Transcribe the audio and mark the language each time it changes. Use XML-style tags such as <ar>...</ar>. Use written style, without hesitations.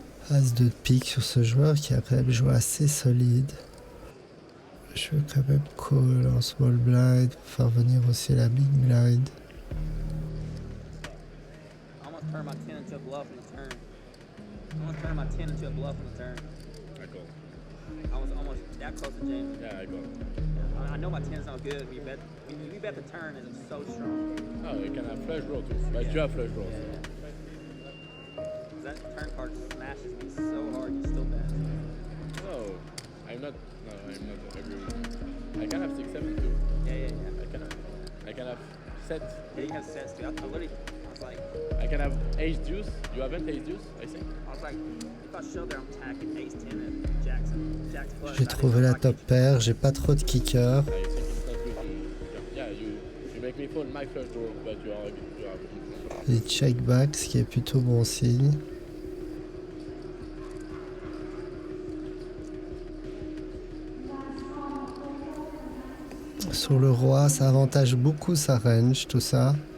<fr>As de pique sur ce joueur qui a quand même joué assez solide. Je vais quand même call en small blind pour faire venir aussi la big blind.</fr> <en>I almost turned my 10 into a bluff on the turn. I almost turned my 10 into a bluff on the turn. I call. I was almost that close to jamming. Yeah, I call. I know my 10's not good. We bet the turn is so strong. Oh, you can have flush draw too. But you have flush draws. Yeah. That turn card smashes me so hard, you still bet. No, I'm not agree with you. I can have 6-7 too. Yeah. I can have set. Yeah, you have sets too. I was like, I can have ace deuce. You haven't ace deuce, I think. if I show there, I'm attacking ace 10 and Jack's flush.</en> <fr>J'ai trouvé la top paire, j'ai pas trop de kicker.</fr> <en>I think it's not good to. Yeah, you make me fold my flush draw, but you are.</en> <fr>Il check back, ce qui est plutôt bon signe. Sur le roi, ça avantage beaucoup sa range, tout ça.</fr>